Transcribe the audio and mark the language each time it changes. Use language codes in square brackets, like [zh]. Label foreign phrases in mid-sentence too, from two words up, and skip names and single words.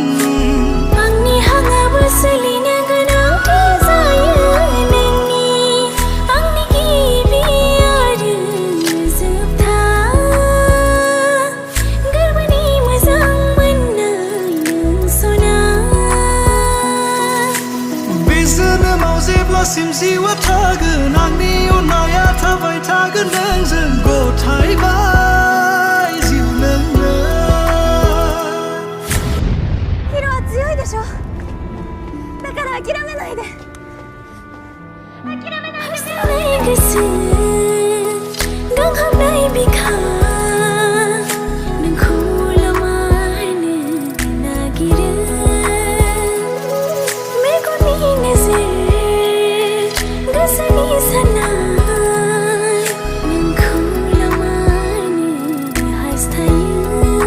[brx] आंनि हाङाबो सोलिनो गोनांथि जायो नोंनि आंनि गिबि आरो जोबथा गोरबोनि मोजां मोननाय नों सना बे जोनोमाव जेब्लासिम जिउआ थागोन आंनि अननाया थाबाय थागोन नोंजों गथायबाय जिउ नोंनो [ja] ヒロは強いでしょだから諦めないで諦めないで [brx] हास्थायनाय गोसो गांहाबनाय बिखा नोंखौ लामानो नागिरो मेगननि नोजोर गोसोनि साननाय नोंखौ लामानो हास्थायो